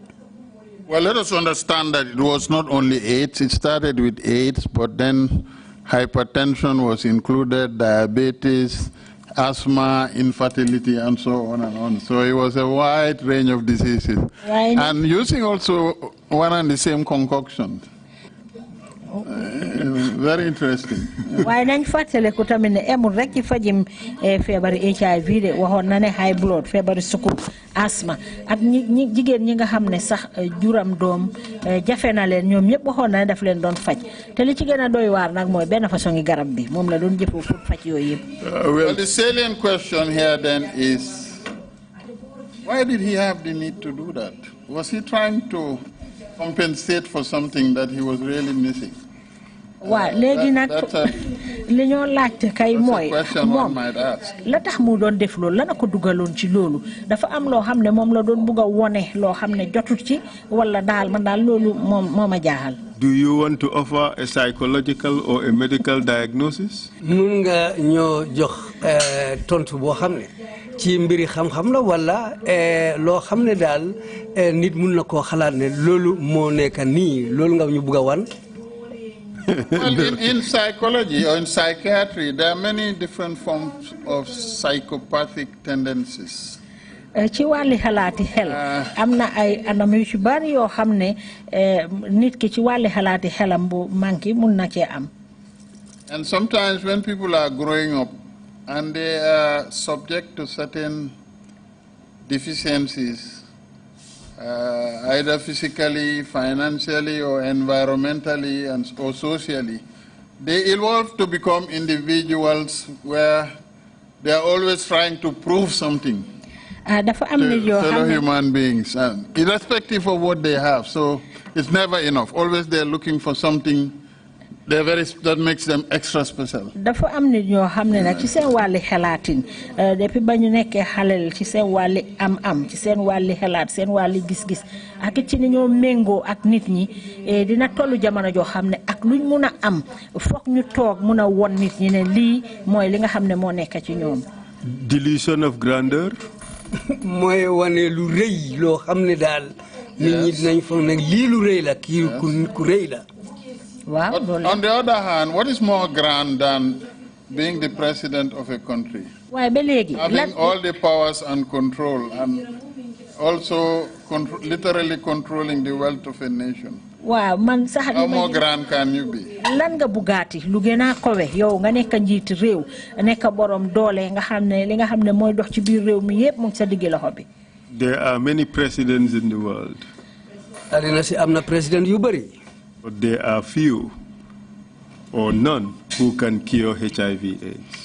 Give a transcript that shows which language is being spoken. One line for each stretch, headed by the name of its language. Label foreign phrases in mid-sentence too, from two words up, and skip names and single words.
English: Well, let us understand that it was not only AIDS. It started with AIDS, but then hypertension was included, diabetes, asthma, infertility, and so on and on. So it was a wide range of diseases. Right. And using also one and the same concoction. Very interesting.
Wolof: Why nañ fàttale ko tamit ne emul rek ci fajim feebari HIV de waxoon na ne
English: high blood
Wolof: feebari sukkur asthma ak ñi jigéen ñi nga xam ne sax juram doom jafe na leen ñoom ñëpp waxoon na ne daf leen doon faj te li ci gën a doy waar nag mooy benn façon ngi garab bi moom la doon jëfoo pour faj yooyu yëpp.
English: Well, the salient question here then is, why did he have the need to do that? Was he trying to compensate for something that he was really missing?
Wolof: Waaw léegi nag li ñoo laajte kay mooy moom la tax mu doon def loolu la na ko dugaloon ci loolu dafa am loo xam ne moom la doon bugg a wone loo xam ne jotut ci wala daal man daal loolu moom a jaaxal.
English: Do you want to offer a psychological or a medical diagnosis?
Wolof: mun nga ñoo jox tontu boo xam ne ci mbiri xam-xam la wala loo xam ne daal nit mun na koo xalaat ne loolu moo nekk nii loolu nga ñu bugg a wan.
English: Well, in psychology or in psychiatry, there are many different forms of psychopathic tendencies.
Wolof: Ci wàlli xalaati xel am na ay anam yu ci bari yoo xam ne nit ki ci wàlli xalaati xelam bu manki mun na cee am.
English: And sometimes when people are growing up and they are subject to certain deficiencies, either physically, financially, or environmentally, or socially, they evolve to become individuals where they are always trying to prove something to fellow human beings, irrespective of what they have. So it's never enough. Always they're looking for something that makes them extra special.
Wolof: dafa am nit ñoo xam ne nag ci seen wàlli xalaatin depuis ba ñu nekkee xalel ci seen wàlli am ci seen wàlli xalaat seen wàlli gis-gis ak ci ni ñoo méngoo ak nit ñi dina tollu jamono joo xam ne ak luñ mun a am foog ñu toog mun a won nit ñi ne lii mooy li nga xam ne moo nekk ci ñoom.
English: Delusion of grandeur.
Wolof: mooy wane lu rëy loo xam ne daal nit ñi dinañ foog nag lii lu rëy la kii ku rëy la.
English: But on the other hand, what is more grand than being the president of a country? Having all the powers and control, and also literally controlling the wealth of a nation. How more grand can you be?
Wolof: Lan nga bugaati lu gëna kowe yow nga nekk njiit réew nekk borom doole nga xamne li nga xamne moy dox ci biir réew mi yépp mu ngi sa digg loxo bi.
English: There are many presidents in the world.
Wolof: Alina si amna president yu bari.
English: But there are few or none who can cure HIV/AIDS.